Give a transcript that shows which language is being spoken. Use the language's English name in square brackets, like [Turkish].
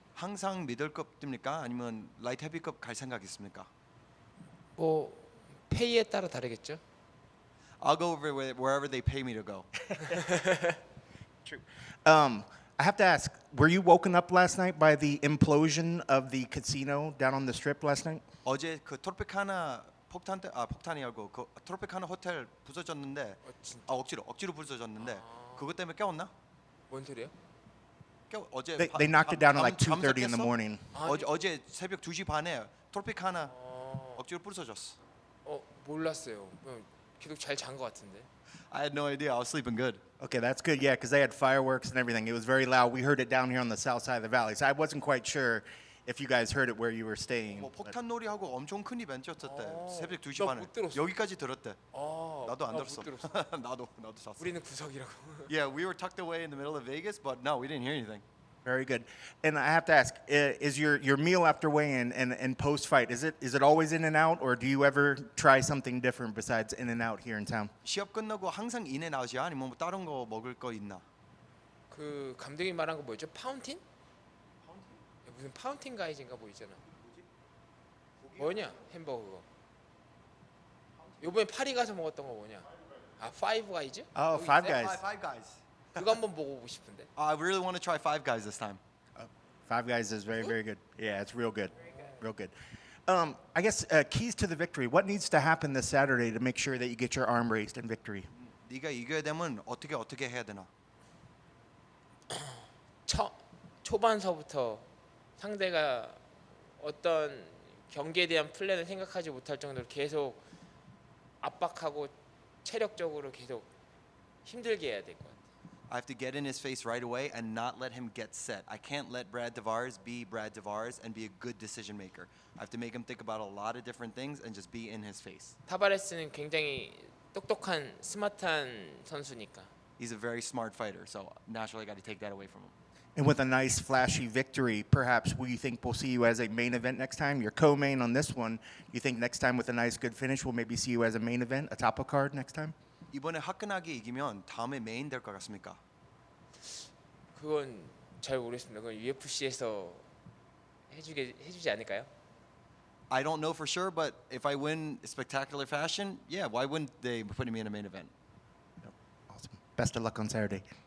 [Korean] 항상 미들급 뜹니까? 아니면 라이트 헤비급 갈 생각 있습니까? 뭐 페이에 따라 다르겠죠? [English] I'll go over wherever they pay me to go. True. I have to ask, were you woken up last night by the implosion of the casino down on the strip last night? [Korean] 어제 그 트로피카나 폭탄이 아니고 그 트로피카나 호텔 부서졌는데 진짜? 억지로 부서졌는데 그것 때문에 깨웠나? 뭔 소리야? 어제 [English] They knocked it down at like [Korean] 잠 [English] 2:30 in the [Korean] 깼어? [English] morning. [Korean] 어제 새벽 2시 반에 트로피카나 억지로 부서졌어. 몰랐어요. 그냥 계속 잘 잔 거 같은데. [English] I had no idea. I was sleeping good. Okay, that's good. Yeah, because they had fireworks and everything. It was very loud. We heard it down here on the south side of the valley. So I wasn't quite sure if you guys heard it where you were staying. [Korean] 뭐 [English] but- [Korean] 폭탄놀이하고 엄청 큰 이벤트였었대. 새벽 2시 나 반에. 못 들었어. 여기까지 들었대. 나도 안 못 들었어. 들었어. 나도 잤어. 우리는 구석이라고. [English] Yeah, we were tucked away in the middle of Vegas, but no, we didn't hear anything. Very good. And I have to ask, is your meal after weigh-in and post-fight, is it always in and out, or do you ever try something different besides in and out here in town? [Korean] 시합 끝나고 항상 인앤아웃이야? 아니면 뭐 다른 거 먹을 거 있나? 그 감독이 말한 거 뭐였죠? 파운틴? 무슨 파운틴 가이즈인가 뭐 있잖아. 뭐냐? 햄버거 그거. 요번에 파리 가서 먹었던 거 뭐냐? 파이브 가이즈? [English] Oh, [Korean] 거기 [English] Five [Korean] 있어요? [English] Guys. Five Guys. [Korean] 그거 한번 먹어보고 싶은데. [English] I really want to try Five Guys this time. Five Guys is very, very good. Yeah, it's real good. Real good. I guess keys to the victory. What needs to happen this Saturday to make sure that you get your arm raised in victory? [Korean] 네가 이겨야 되면 어떻게 해야 되나? 초반서부터 상대가 어떤 경기에 대한 플랜을 생각하지 못할 정도로 계속 압박하고 체력적으로 계속 힘들게 해야 될 것 같아요. [English] I have to get in his face right away and not let him get set. I can't let Brad Tavares be Brad Tavares and be a good decision maker. I have to make him think about a lot of different things and just be in his face. [Korean] 타바레스는 굉장히 똑똑한 스마트한 선수니까. [English] He's a very smart fighter, so naturally I got to take that away from him. And with a nice flashy victory, perhaps we think we'll see you as a main event next time. You're co-main on this one. You think next time with a nice good finish, we'll maybe see you as a main event, a top of card next time? [Korean] 이번에 화끈하게 이기면 다음에 메인 될 것 같습니까? 그건 잘 모르겠습니다. 그건 UFC에서 해주지 않을까요? [English] I don't know for sure, but if I win spectacular fashion, yeah, why wouldn't they be putting me in a main event? Awesome. Best of luck on Saturday.